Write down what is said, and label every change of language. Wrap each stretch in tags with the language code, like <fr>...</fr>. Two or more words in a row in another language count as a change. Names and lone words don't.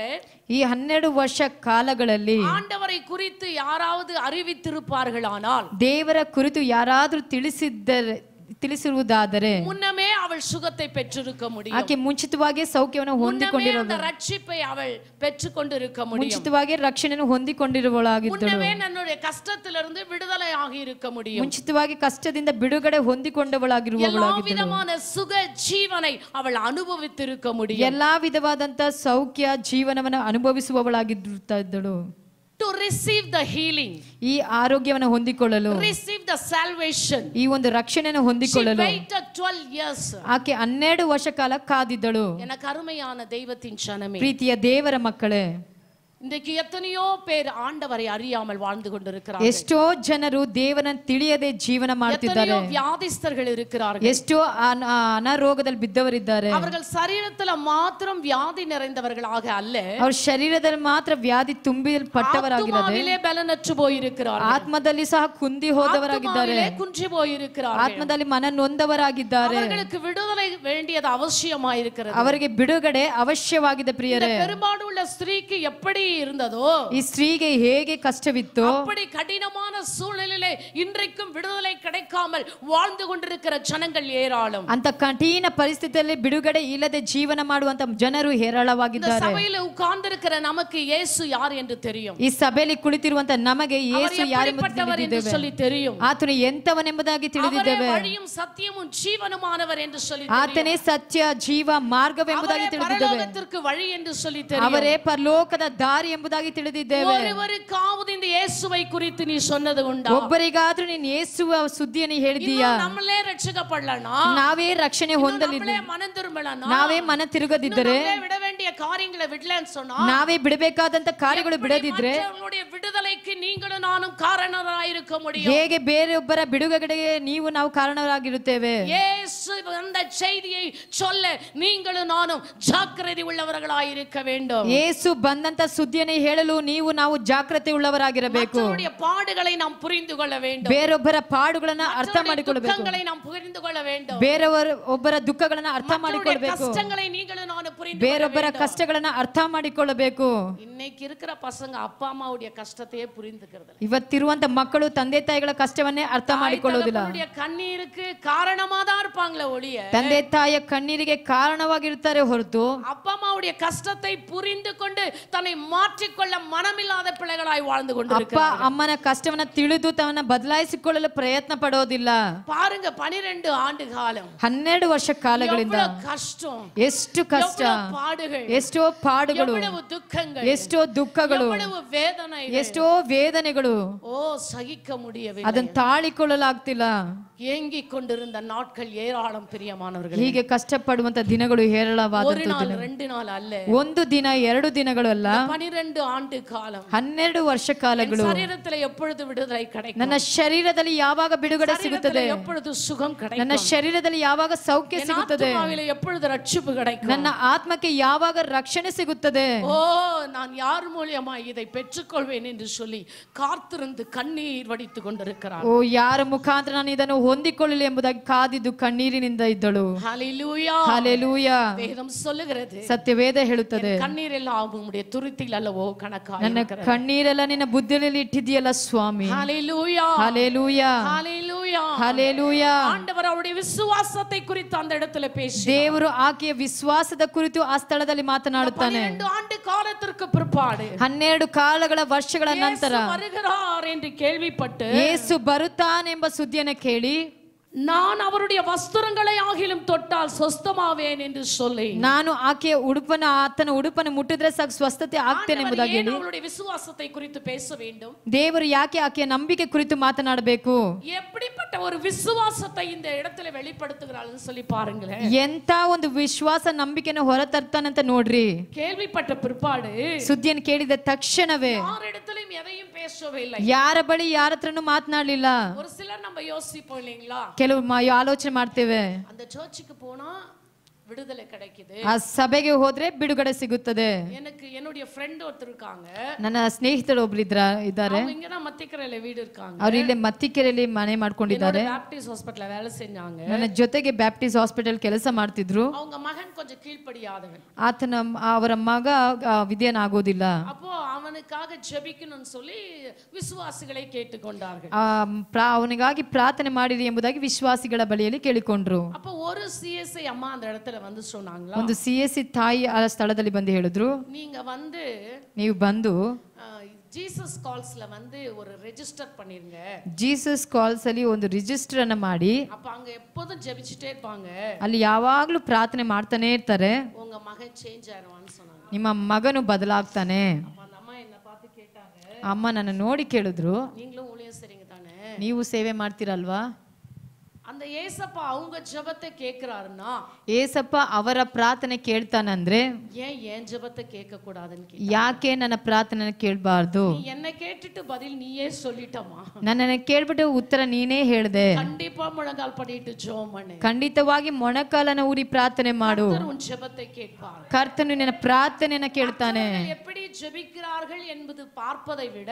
<kn>ಈ 12 ವರ್ಷ ಕಾಲಗಳಲ್ಲಿ</kn> <ta>ஆண்டவரை குறித்து யாராவது அறிவித்திருப்பார்களானால்,</ta> <kn>ದೇವರ ಕುರಿತು ಯಾರಾದರೂ ತಿಳಿಸಿರುವುದಾದರೆ</kn> <ta>முன்னமே அவள் சுகத்தை பெற்றிருக்க முடியும்.</ta> <kn>ಆಕೆ ಮುಂಚಿತವಾಗಿ ಸೌಖ್ಯವನ್ನು</kn> <ta>முன்னமே</ta> <kn>ಹೊಂದಿಕೊಂಡಿರೋದು,</kn> <ta>அந்த ரட்சிப்பை அவள் பெற்றுக்கொண்டிருக்க முடியும்.</ta> <kn>ಮುಂಚಿತವಾಗಿ ರಕ್ಷಣೆಯನ್ನು ಹೊಂದಿಕೊಂಡಿರುವವಳಾಗಿದ್ದಳು,</kn> <ta>முன்னமே நம்முடைய கஷ்டத்திலிருந்து விடுதலை ஆகி இருக்க முடியும்.</ta> <kn>ಮುಂಚಿತವಾಗಿ ಕಷ್ಟದಿಂದ ಬಿಡುಗಡೆ</kn> <ta>எல்லா</ta> <kn>ಹೊಂದಿಕೊಂಡವಳಾಗಿರುವವಳಾಗಿದ್ದಳು,</kn> <ta>விதமான சுக ஜீவனை அவள் ಅನುಭವಿத்திருக்க முடியும்.</ta> <kn>ಎಲ್ಲಾ ವಿಧವಾದಂತ ಸೌಖ್ಯ ಜೀವನವನ್ನು ಅನುಭವಿಸುವವಳಾಗಿರುತ್ತಾ ಇದ್ದಳು.</kn> <en>To receive the healing,</en> <kn>ಈ ಆರೋಗ್ಯವನ್ನು ಹೊಂದಿಕೊಳ್ಳಲು,</kn> <en>receive the salvation,</en> <kn>ಈ ಒಂದು ರಕ್ಷಣೆಯನ್ನು</kn> <en>she</en> <kn>ಹೊಂದಿಕೊಳ್ಳಲು</kn> <en>waited 12 years.</en> <kn>ಆಕೆ 12 ವರ್ಷ ಕಾಲ ಕಾದಿದ್ದಳು.</kn> <ta>எனக்கு அருமையான தெய்வத்தின் ஜனமே,</ta> <kn>ಪ್ರೀತಿಯ ದೇವರ ಮಕ್ಕಳೇ,</kn> <ta>இன்றைக்கு எத்தனையோ பேர் ஆண்டவரை அறியாமல் வாழ்ந்து கொண்டிருக்கிறார்கள்.</ta> <kn>ಎಷ್ಟೋ ಜನರು ದೇವರನ್ನು ತಿಳಿಯದೆ ಜೀವನ ಮಾಡ್ತಿದ್ದಾರೆ.</kn> <ta>எத்தனையோ வியாதிஸ்தர்கள் இருக்கிறார்கள்.</ta> <kn>ಎಷ್ಟೋ ಅನಾರೋಗದಲ್ಲಿ ಬಿದ್ದವರಿದ್ದಾರೆ.</kn> <ta>அவர்கள் சரீரத்துல மாத்திரம் வியாதி நிறைந்தவர்களாக அல்ல,</ta> <kn>ಅವ್ರ ಶರೀರದಲ್ಲಿ ಮಾತ್ರ ವ್ಯಾಧಿ ತುಂಬಿಲ್ಪಟ್ಟವರಾಗಿದ್ದಾರೆ,</kn> <ta>ஆத்துமாவிலே பலனற்று போயிருக்கிறார்கள்,</ta> <kn>ಆತ್ಮದಲ್ಲಿ ಸಹ ಕುಂದಿ ಹೋದವರಾಗಿದ್ದಾರೆ,</kn> <ta>ஆத்துமாவிலே குன்றி போயிருக்கிறார்கள்.</ta> <kn>ಆತ್ಮದಲ್ಲಿ ಮನ ನೊಂದವರಾಗಿದ್ದಾರೆ.</kn> <ta>அவர்களுக்கு விடுதலை வேண்டியது அவசியமாயிருக்கிறது.</ta> <kn>ಅವರಿಗೆ ಬಿಡುಗಡೆ ಅವಶ್ಯವಾಗಿದೆ. ಪ್ರಿಯರೇ,</kn> <ta>பெரும்பாடுள்ள ஸ்திரீக்கு எப்படி இருந்ததோ,</ta> <kn>ಈ ಸ್ತ್ರೀಗೆ ಹೇಗೆ ಕಷ್ಟವಿತ್ತು,</kn> <ta>அப்படி கடினமான சூழ்நிலையிலே இன்றைக்கும் விடுதலை கிடைக்காமல் வாழ்ந்து கொண்டிருக்கிற ஜனங்கள் ஏராளம்.</ta> <kn>ಅಂತ ಕಠಿಣ ಪರಿಸ್ಥಿತಿಯಲ್ಲಿ ಬಿಡುಗಡೆ ಇಲ್ಲದೆ ಜೀವನ ಮಾಡುವಂತ ಜನರು</kn> <ta>இந்த</ta> <kn>ಹೇರಳವಾಗಿದ್ದಾರೆ.</kn> <ta>சபையில உட்கார்ந்திருக்கிற நமக்கு இயேசு யார் என்று தெரியும்.</ta> <kn>ಈ ಸಭೆಯಲ್ಲಿ ಕುಳಿತಿರುವಂತ ನಮಗೆ ಯೇಸು ಯಾರೆಂಬುದು</kn> <ta>எப்படிப்பட்டவர் என்று</ta> <kn>ತಿಳಿದಿದ್ದೇವೆ.</kn> <ta>சொல்லி தெரியும்.</ta> <kn>ಆತನು ಎಂತವನೆಂಬುದಾಗಿ</kn> <ta>அவரே</ta> <kn>ತಿಳಿದಿದ್ದೇವೆ.</kn> <ta>வழியும் சத்தியமும் ஜீவனுமானவர் என்று சொல்லி</ta> <kn>ಆತನೇ</kn> <ta>தெரியும்.</ta> <kn>ಸತ್ಯ ಜೀವ ಮಾರ್ಗವೆಂಬುದಾಗಿ</kn> <ta>அவரே</ta> <kn>ತಿಳಿದಿದ್ದೇವೆ.</kn> <ta>பரலோகத்திற்கு வழி என்று சொல்லி தெரியும்.</ta> <kn>ಅವರೇ ಪರಲೋಕದ ದಾರಿ ಎಂಬುದಾಗಿ ತಿಳಿದಿದ್ದೇವೆ.</kn> <ta>ஒருவருக்காவது இந்த இயேசுவை குறித்து நீ சொன்னது உண்டா?</ta> <kn>ಒಬ್ಬರಿಗಾದ್ರೂ ನೀನು ಯೇಸುವ ಸುದ್ದಿಯನ್ನು ಹೇಳಿದೀಯಾ?</kn> <ta>இன்னும் நம்மளே ரட்சிக்கப்படலனா,</ta> <kn>ನಾವೇ ರಕ್ಷಣೆ ಹೊಂದಲಿಲ್ಲ,</kn> <ta>நம்மளே மனம் திரும்பலனா,</ta> <kn>ನಾವೇ ಮನ ತಿರುಗದಿದ್ದರೆ,</kn> <ta>நம்மளே விட வேண்டிய காரியங்களை விடலன்னு சொன்னா,</ta> <kn>ನಾವೇ ಬಿಡಬೇಕಾದಂತ ಕಾರ್ಯಗಳು ಬಿಡದಿದ್ರೆ</kn> <ta>மற்றவர்களுடைய விடுதலைக்கு நீங்களும் நானும் காரணராயிருக்க முடியும்.</ta> <kn>ಹೇಗೆ ಬೇರೆಯೊಬ್ಬರ ಬಿಡುಗಡೆಗೆ ನಾವು ಕಾರಣರಾಗಿರುತ್ತೇವೆ?</kn> <ta>இயேசு அந்த செய்தியை சொல்ல நீங்களும் நானும் ஜாக்கிரதை உள்ளவர்களாயிருக்க வேண்டும்.</ta> <kn>ಯೇಸು ಬಂದಂತ ಸುದ್ದಿಯನ್ನು ಹೇಳಲು ನಾವು ಜಾಗೃತಿ ಉಳ್ಳವರಾಗಿರಬೇಕು.</kn> <ta>மற்றவருடைய பாடுகளை நாம் புரிந்து கொள்ள வேண்டும்.</ta> <kn>ಬೇರೊಬ್ಬರ ಪಾಡುಗಳನ್ನ ಅರ್ಥ ಮಾಡಿಕೊಳ್ಳಬೇಕು.</kn> <ta>துக்கங்களை நாம் புரிந்து கொள்ள வேண்டும்.</ta> <kn>ಒಬ್ಬರ ದುಃಖಗಳನ್ನ ಅರ್ಥ ಮಾಡಿಕೊಳ್ಳಬೇಕು.</kn> <ta>கஷ்டங்களை நீங்களும் நானும் புரிந்து</ta> <kn>ಬೇರೊಬ್ಬರ ಕಷ್ಟಗಳನ್ನ ಅರ್ಥ ಮಾಡಿಕೊಳ್ಳಬೇಕು.</kn> <ta>இன்னைக்கு இருக்கிற பசங்க அப்பா அம்மாவுடைய கஷ்டத்தையே புரிந்துக்கிறது இல்ல.</ta> <kn>ಇವತ್ತಿರುವಂತ ಮಕ್ಕಳು ತಂದೆ ತಾಯಿಗಳ ಕಷ್ಟವನ್ನೇ ಅರ್ಥ ಮಾಡಿಕೊಳ್ಳೋದಿಲ್ಲ.</kn> <ta>அவருடைய கண்ணீருக்கு காரணமா தான் இருப்பாங்களே ஒழிய,</ta> <kn>ತಂದೆ ತಾಯಿಯ ಕಣ್ಣೀರಿಗೆ ಕಾರಣವಾಗಿರುತ್ತಾರೆ ಹೊರತು</kn> <ta>அப்பா அம்மாவுடைய கஷ்டத்தை புரிந்து கொண்டு தன்னை மாற்றிக்கொள்ள மனமில்லாத பிள்ளைகளாய் வாழ்ந்து</ta> <kn>ಅಪ್ಪ</kn> <ta>கொண்டிருக்கிறார்கள்.</ta> <kn>ಅಮ್ಮನ ಕಷ್ಟವನ್ನ ತಿಳಿದು ತನ್ನ ಬದಲಾಯಿಸಿಕೊಳ್ಳಲು ಪ್ರಯತ್ನ ಪಡೋದಿಲ್ಲ.</kn> <ta>பாருங்க, 12 ஆண்டு காலம்,</ta> <kn>12 ವರ್ಷ ಕಾಲಗಳಿಂದ</kn> <ta>எவ்வளவு கஷ்டம்,</ta> <kn>ಎಷ್ಟು ಕಷ್ಟ,</kn> <ta>எவ்வளவு பாடுகள்,</ta> <kn>ಎಷ್ಟೋ ಪಾಡುಗಳು,</kn> <ta>எவ்வளவு துக்கங்கள்,</ta> <kn>ಎಷ್ಟೋ ದುಃಖಗಳು,</kn> <ta>எவ்வளவு வேதனைகள்,</ta> <kn>ಎಷ್ಟೋ ವೇದನೆಗಳು,</kn> <ta>ஓ சகிக்க முடியவில்லை.</ta> <kn>ಅದನ್ನ ತಾಳಿಕೊಳ್ಳಲಾಗ್ತಿಲ್ಲ.</kn> <ta>ஏங்கிக் கொண்டிருந்த நாட்கள் ஏராளம் பிரியமானவர்களே.</ta> <kn>ಹೀಗೆ ಕಷ್ಟಪಡುವಂತ ದಿನಗಳು</kn> <ta>ஒரு</ta> <kn>ಹೇರಳವಾದಂತ</kn> <ta>நாள்</ta> <kn>ದಿನ,</kn> <ta>2 நாள் அல்ல,</ta> <kn>ಒಂದು ದಿನ 2 ದಿನಗಳು ಅಲ್ಲ,</kn> <ta>12 ஆண்டு காலம்.</ta> <kn>12 ವರ್ಷ ಕಾಲಗಳು.</kn> <ta>சரீரத்தில் எப்பொழுது விடுதலை கிடைக்கும்?</ta> <kn>ನನ್ನ ಶರೀರದಲ್ಲಿ ಯಾವಾಗ ಬಿಡುಗಡೆ ಸಿಗುತ್ತದೆ?</kn> <ta>சரீரத்தில் எப்பொழுது சுகம் கிடைக்கும்?</ta> <kn>ನನ್ನ ಶರೀರದಲ್ಲಿ ಯಾವಾಗ ಸೌಖ್ಯ</kn> <ta>என்</ta> <kn>ಸಿಗುತ್ತದೆ?</kn> <ta>ஆத்துமாவிலே எப்பொழுது ரட்சிப்பு கிடைக்கும்?</ta> <kn>ನನ್ನ ಆತ್ಮಕ್ಕೆ ಯಾವಾಗ ರಕ್ಷಣೆ ಸಿಗುತ್ತದೆ?</kn> <ta>ஓ, நான் யார் மூலியமா இதை பெற்றுக்கொள்வேன் என்று சொல்லி காத்திருந்து கண்ணீர் வடித்துக் கொண்டிருக்கிறார்.</ta> <kn>ಓ, ಯಾರ ಮುಖಾಂತರ ನಾನು ಇದನ್ನು ಹೊಂದಿಕೊಳ್ಳಲಿ ಎಂಬುದಾಗಿ ಕಾದಿದ್ದು ಕಣ್ಣೀರಿನಿಂದ ಇದ್ದಳು.</kn> <ta>ஹalleluya.</ta> <kn>ಹಲ್ಲೆಲೂಯಾ.</kn> <ta>வேதம் சொல்லுகிறது,</ta> <kn>ಸತ್ಯವೇದ ಹೇಳುತ್ತದೆ,</kn> <ta>கண்ணீர் எல்லாம் உம்முடைய துருத்தியில் அல்லவோ கணக்காய்</ta> <kn>ನನ್ನ</kn> <ta>இருக்கிறது.</ta> <kn>ಕಣ್ಣೀರೆಲ್ಲ ನಿನ್ನ ಬುದ್ಧಿಯಲ್ಲಿ ಇಟ್ಟಿದೆಯಲ್ಲ ಸ್ವಾಮಿ.</kn> <ta>ஹalleluya.</ta> <kn>ಹಲ್ಲೆಲೂಯಾ.</kn> <ta>ஹalleluya.</ta> <kn>ಹಲ್ಲೆಲೂಯಾ.</kn> <ta>ஆண்டவர் அவருடைய விசுவாசத்தை குறித்து அந்த இடத்துல பேசி,</ta> <kn>ದೇವರು ಆಕೆಯ ವಿಶ್ವಾಸದ ಕುರಿತು ಆ ಸ್ಥಳದಲ್ಲಿ ಮಾತನಾಡುತ್ತಾನೆ.</kn> <ta>12 ஆண்டு காலத்திற்கு பிற்பாடு</ta> <kn>12 ಕಾಲಗಳ ವರ್ಷಗಳ ನಂತರ</kn> <ta>இயேசு வருகிறார் என்று கேள்விப்பட்டு,</ta> <kn>ಯೇಸು ಬರುತ್ತಾನೆಂಬ ಸುದ್ದಿಯನ್ನು ಕೇಳಿ,</kn> <ta>நான் அவருடைய வஸ்திரங்களை ஆகிலும் தொட்டால் சொஸ்தமாவேன் என்று சொல்லி,</ta> <kn>ನಾನು ಆಕೆಯ ಆತನ ಉಡುಪನ್ನು ಮುಟ್ಟಿದ್ರೆ ಸಾಕು ಸ್ವಸ್ಥತೆ ಆಗ್ತೇನೆ ಎಂಬುದಾಗಿ ಹೇಳಿ,</kn> <ta>அவருடைய விசுவாசத்தை குறித்து பேச வேண்டும்.</ta> <kn>ದೇವರು ಯಾಕೆ ಆಕೆಯ ನಂಬಿಕೆ ಕುರಿತು ಮಾತನಾಡಬೇಕು?</kn> <ta>எப்படிப்பட்ட ஒரு விசுவாசத்தை இந்த இடத்துல வெளிப்படுத்துகிறாள்னு சொல்லி பாருங்களேன்.</ta> <kn>ಎಂತ ಒಂದು ವಿಶ್ವಾಸ ನಂಬಿಕೆಯನ್ನು ಹೊರತರ್ತಾನಂತ ನೋಡ್ರಿ.</kn> <ta>கேள்விப்பட்ட பிற்பாடு</ta> <kn>ಸುದ್ದಿಯನ್ನು ಕೇಳಿದ ತಕ್ಷಣವೇ</kn> <ta>யாரிடத்திலும் எதையும் பேசவே இல்லை.</ta> <kn>ಯಾರ ಬಳಿ ಯಾರ ಹತ್ರನೂ ಮಾತನಾಡಲಿಲ್ಲ.</kn> <ta>ஒரு சிலர் நம்ம யோசிப்போம் இல்லைங்களா,</ta> <kn>ಕೆಲವು ಆಲೋಚನೆ ಮಾಡ್ತೇವೆ,</kn> <ta>அந்த சர்ச்சுக்கு போனா விடுதலை கிடைக்குது.</ta> <kn>ಆ ಸಭೆಗೆ ಹೋದ್ರೆ ಬಿಡುಗಡೆ ಸಿಗುತ್ತದೆ.</kn> <ta>எனக்கு என்னுடைய ಫ್ರೆಂಡ್ ஒருத்தர் இருக்காங்க.</ta> <kn>ನನ್ನ ಸ್ನೇಹಿತರು ಒಬ್ರು ಇದ್ದಾರೆ.</kn> <ta>அவங்க இங்க தான் ಮತ್ತಿಕೆರೆಯಲ್ಲಿ வீடு இருக்காங்க.</ta> <kn>ಅವರು ಇಲ್ಲಿ ಮತ್ತಿಕೆರೆಯಲ್ಲಿ ಮನೆ ಮಾಡ್ಕೊಂಡಿದ್ದಾರೆ.</kn> <ta>ಬ್ಯಾಪ್ಟಿಸ್ಟ್ ಹಾಸ್ಪಿಟಲ್ வேலை செஞ்சாங்க.</ta> <kn>ನನ್ನ ಜೊತೆಗೆ ಬ್ಯಾಪ್ಟಿಸ್ಟ್ ಹಾಸ್ಪಿಟಲ್ ಕೆಲಸ ಮಾಡ್ತಿದ್ರು.</kn> <ta>அவங்க மகன் கொஞ்சம் கீழ்ப்படியாதவன்.</ta> <kn>ಅವರ ಮಗ ವಿಧೇಯನಾಗೋದಿಲ್ಲ.</kn> <ta>அப்போ அவனுக்காக ஜெபிக்கணும்னு சொல்லி விசுவாசிகளை கேட்டுக்கொண்டார்கள்.</ta> <kn>ಅವನಿಗಾಗಿ ಪ್ರಾರ್ಥನೆ ಮಾಡಿರಿ ಎಂಬುದಾಗಿ ವಿಶ್ವಾಸಿಗಳ ಬಳಿಯಲ್ಲಿ ಕೇಳಿಕೊಂಡ್ರು.</kn> <ta>அப்போ ஒரு சிஎஸ்ஐ அம்மா அந்த இடத்துல வந்து சொன்னாங்களா,</ta> <kn>ಒಂದು ಸಿಎಸ್ಸಿ ತಾಯಿ ಆ ಸ್ಥಳದಲ್ಲಿ ಬಂದು ಹೇಳಿದ್ರು,</kn> <ta>நீங்க வந்து</ta> <kn>ನೀವು ಬಂದು</kn> <ta>ஜீசஸ் கால்ஸ்ல வந்து ஒரு ரெஜிஸ்டர் பண்ணிருங்க.</ta> <kn>ಜೀಸಸ್ ಕಾಲ್ಸ್ ಅಲ್ಲಿ ಒಂದು ರಿಜಿಸ್ಟರ್ ಅನ್ನ ಮಾಡಿ,</kn> <ta>அப்ப அங்க எப்போதும் ஜெபிச்சிட்டே இருப்பாங்க,</ta> <kn>ಅಲ್ಲಿ ಯಾವಾಗ್ಲೂ ಪ್ರಾರ್ಥನೆ ಮಾಡ್ತಾನೆ ಇರ್ತಾರೆ,</kn> <ta>உங்க மகன் சேஞ்ச் ஆயிடுவான்னு சொன்னாங்க.</ta> <kn>ನಿಮ್ಮ ಮಗನು ಬದಲಾಗ್ತಾನೆ.</kn> <ta>அப்ப அந்த ಅಮ್ಮ என்ன பார்த்து கேட்டாங்க,</ta> <kn>ಅಮ್ಮ ನನ್ನ ನೋಡಿ ಕೇಳಿದ್ರು,</kn> <ta>நீங்களும் ஊழியம் செய்றீங்க தானே,</ta> <kn>ನೀವು ಸೇವೆ ಮಾಡ್ತೀರಲ್ವಾ?</kn> <ta>அந்த ஏசப்பா அவங்க ஜெபத்தை கேக்குறாருன்னா,</ta> <kn>ಏಸಪ್ಪ ಅವರ ಪ್ರಾರ್ಥನೆ ಕೇಳ್ತಾನಂದ್ರೆ</kn> <ta>ஏன் ஜெபத்தை கேட்க கூடாதுன்னு</ta> <kn>ಯಾಕೆ ನನ್ನ ಪ್ರಾರ್ಥನೆ ಕೇಳಬಾರ್ದು?</kn> <ta>என்ன கேட்டுட்டு பதில் நீயே சொல்லிட்டமா,</ta> <kn>ನನ್ನನ್ನು ಕೇಳ್ಬಿಟ್ಟು ಉತ್ತರ ನೀನೇ ಹೇಳ್ದೆ.</kn> <ta>கண்டிப்பா முழங்கால் படிட்டு ஜெபம் பண்ணு,</ta> <kn>ಖಂಡಿತವಾಗಿ ಮೊಣಕಾಲನ ಊರಿ ಪ್ರಾರ್ಥನೆ ಮಾಡು,</kn> <ta>உன் ஜெபத்தை கேட்பார்.</ta> <kn>ಕರ್ತನು ನಿನ್ನ ಪ್ರಾರ್ಥನೆಯನ್ನ ಕೇಳ್ತಾನೆ.</kn> <ta>எப்படி ஜெபிக்கிறார்கள் என்பது பார்ப்பதை விட</ta>